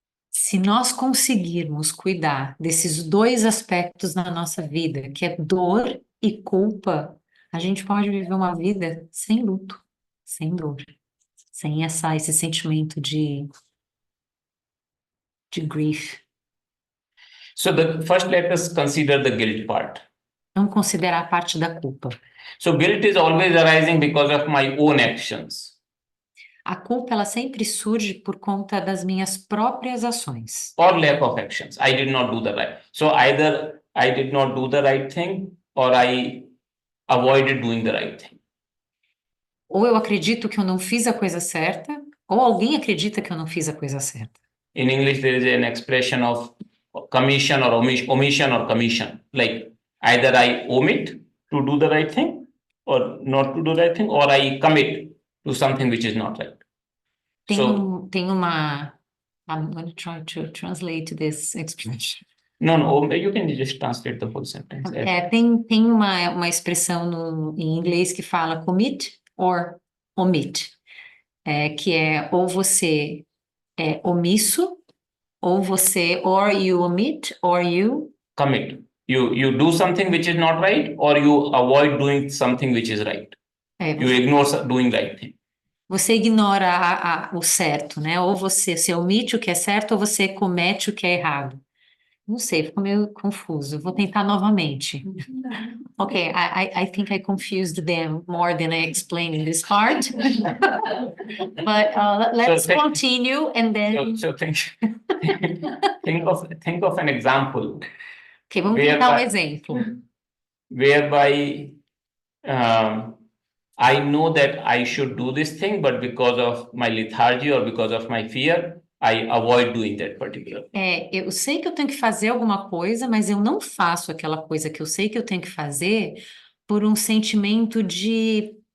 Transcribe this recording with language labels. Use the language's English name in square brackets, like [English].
[Portuguese] Se nós conseguirmos cuidar desses dois aspectos na nossa vida, que é dor e culpa, a gente pode viver uma vida sem luto, sem dor, sem esse sentimento de grief. [English] So first let us consider the guilt part. [Portuguese] Vamos considerar a parte da culpa. [English] So guilt is always arising because of my own actions. [Portuguese] A culpa, ela sempre surge por conta das minhas próprias ações. [English] Or lack of actions. I did not do the right. So either I did not do the right thing or I avoided doing the right thing. [Portuguese] Ou eu acredito que eu não fiz a coisa certa, ou alguém acredita que eu não fiz a coisa certa. [English] In English, there is an expression of commission or omission or commission. Like either I omit to do the right thing or not to do the right thing, or I commit to something which is not right. [Portuguese] Tem uma... [English] I'm going to try to translate this expression. No, you can just translate the whole sentence. [Portuguese] Tem uma expressão em inglês que fala [English] commit or omit, [Portuguese] que é ou você é omisso, ou você, [English] or you omit, or you commit. You do something which is not right, or you avoid doing something which is right. You ignore doing right thing. [Portuguese] Você ignora o certo, né? Ou você omite o que é certo, ou você comete o que é errado. Não sei, ficou meio confuso. Vou tentar novamente. [English] Okay, I think I confused them more than I explained in this part. But let's continue and then. So think of an example. [Portuguese] Okay, vamos tentar exemplo. [English] Whereby I know that I should do this thing, but because of my lethargy or because of my fear, I avoid doing that particular thing. [Portuguese] Eu sei que eu tenho que fazer alguma coisa, mas eu não faço aquela coisa que eu sei que eu tenho que fazer por um sentimento de